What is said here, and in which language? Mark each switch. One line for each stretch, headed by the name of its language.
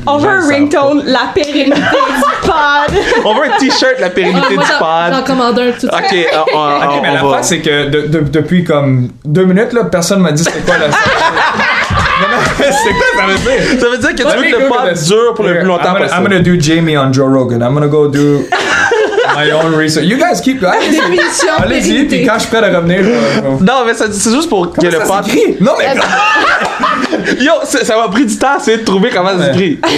French: On veut un ringtone, la pérennité pod. On veut un t-shirt, la pérennité du pod. J'en commande un tout de suite. OK, mais l'affaire, c'est que depuis comme 2 minutes, là, personne m'a dit c'est quoi la... C'est quoi ça veut dire? Ça veut dire que tu veux que le pod dure pour le plus longtemps possible.
English: I'm gonna do Jamie on Joe Rogan. I'm gonna go do my own research. You guys keep going.
French: Allez-y, puis quand je suis prêt à revenir... Non, mais c'est juste pour que le pod... Non, mais... Yo, ça m'a pris du temps à essayer de trouver comment ça s'écrit.